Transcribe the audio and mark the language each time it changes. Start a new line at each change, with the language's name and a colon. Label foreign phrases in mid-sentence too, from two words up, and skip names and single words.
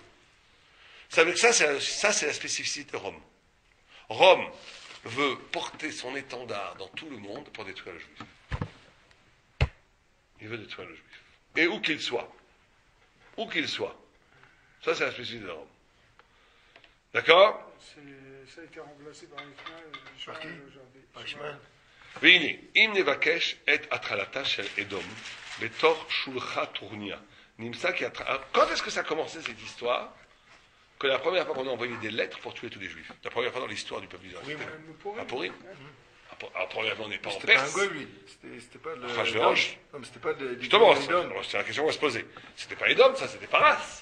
French: Ça c'est la spécificité de Rome. Rome veut porter son étendard dans tout le monde pour détruire le juif. Il veut détruire le juif. Et où qu'il soit. Où qu'il soit. Ça, c'est la spécificité de Rome. D'accord? Ça a été remplacé par Ishmael aujourd'hui. Ishmael.
Hebrew: והנה, אם נבקש את התחלתה של אדום בתוך שולחה טורניה, נמצא כי
French: quand est-ce que ça a commencé cette histoire? Que la première fois qu'on a envoyé des lettres pour tuer tous les juifs. La première fois dans l'histoire du peuple d'Israël. Oui, à Purim. À première fois, on n'est pas en C'était pas un Perse. goy, lui. C'était pas le. Rachvéroche. Non, mais c'était pas des. Justement, Edom. c'est la question qu'on va se poser. C'était pas Édom, ça, c'était Paras.